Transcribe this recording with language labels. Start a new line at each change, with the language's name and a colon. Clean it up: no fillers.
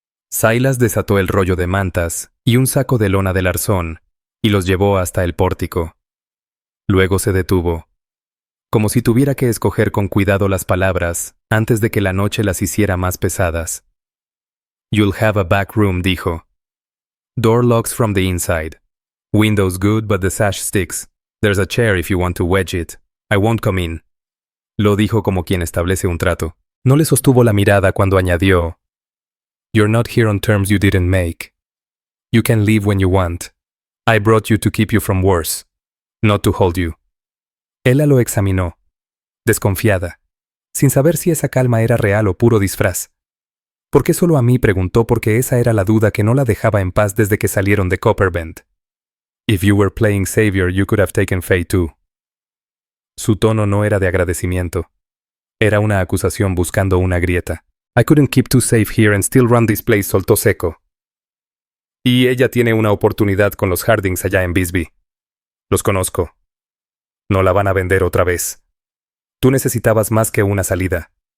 Spanish: Silas desató el rollo de mantas y un saco de lona del arzón y los llevó hasta el pórtico. Luego se detuvo, como si tuviera que escoger con cuidado las palabras antes de que la noche las hiciera más pesadas.
English: «You'll have a back room», dijo. «Door locks from the inside. Windows good, but the sash sticks. There's a chair if you want to wedge it. I won't come in».
Spanish: Lo dijo como quien establece un trato. No le sostuvo la mirada cuando añadió:
English: «You're not here on terms you didn't make. You can leave when you want. I brought you to keep you from worse, not to hold you».
Spanish: Ella lo examinó, desconfiada, sin saber si esa calma era real o puro disfraz. «¿Por qué solo a mí?», preguntó, porque esa era la duda que no la dejaba en paz desde que salieron de Copperbend.
English: «If you were playing savior, you could have taken Faye too».
Spanish: Su tono no era de agradecimiento. Era una acusación buscando una grieta.
English: «I couldn't keep too safe here and still run this place»,
Spanish: soltó seco. «Y ella tiene una oportunidad con los Hardings allá en Bisbee. Los conozco. No la van a vender otra vez. Tú necesitabas más que una salida.